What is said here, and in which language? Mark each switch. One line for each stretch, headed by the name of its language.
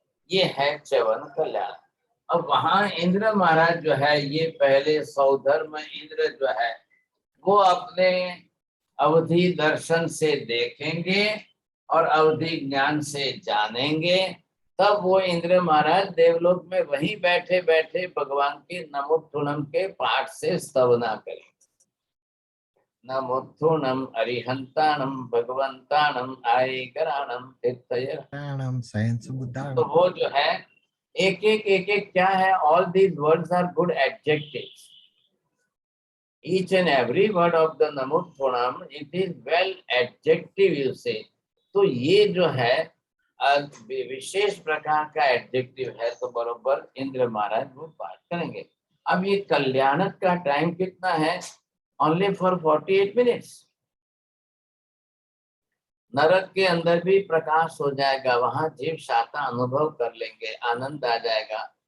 Hindi: ये है च्यवन कल्याण। अब वहां इंद्र महाराज जो है, ये पहले सौधर्म इंद्र जो है वो अपने अवधि दर्शन से देखेंगे और अवधि ज्ञान से जानेंगे, तब वो इंद्र महाराज देवलोक में वहीं बैठे बैठे भगवान के नमोत्थुनम के पाठ से स्तवना करेंगे।
Prakrit languages: नमोत्थुनम अरिहंताणम भगवंताणम आयेगराणम तीर्थयराणम सयन सुबुद्धाणम।
Hindi: तो वो जो है एक एक क्या है,
English: All these words are good adjectives. Each and every word of the Namotthanam, it is well adjective you say.
Hindi: तो ये जो है विशेष प्रकार का एडजेक्टिव है, तो बरोबर इंद्र महाराज वो पाठ करेंगे। अब ये कल्याणक का टाइम कितना है?
English: Only for 48 minutes.
Hindi: नरक के अंदर भी प्रकाश हो जाएगा, वहां जीव शांता अनुभव कर लेंगे, आनंद आ जाएगा।